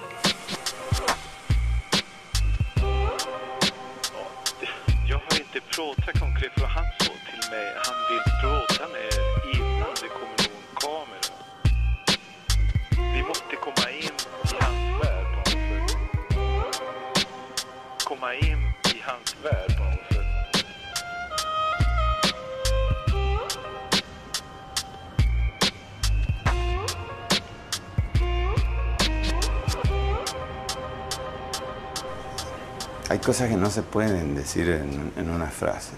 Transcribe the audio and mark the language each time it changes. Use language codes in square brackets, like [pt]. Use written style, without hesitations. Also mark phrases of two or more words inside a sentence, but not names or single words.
[sv] Jag har inte pratat konkret för han sa till mig han vill prata med er innan det kommer någon kamera. Vi måste komma in i hans värld på något sätt. Komma in i hans värld på något sätt. [es] Hay cosas que no se pueden decir en una frase.